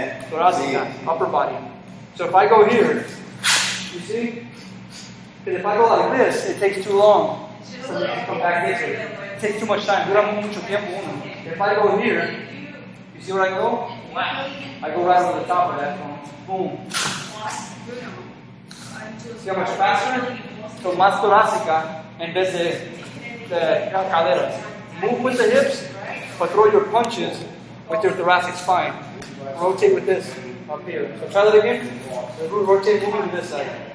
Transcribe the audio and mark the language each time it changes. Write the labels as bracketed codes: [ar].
[en] Thoracic, upper body. So if I go here, you see? Because if I go like this, it takes too long. So you can come back this way. It takes too much time. [es] Dura mucho tiempo uno. [en] If I go here, you see where I go? I go right over the top of that. Boom. See how much faster? [es] So más torácica en vez de caderas. [en] Move with the hips, but throw your punches with your thoracic spine. Rotate with this up here. So try that again. Rotate moving to this side.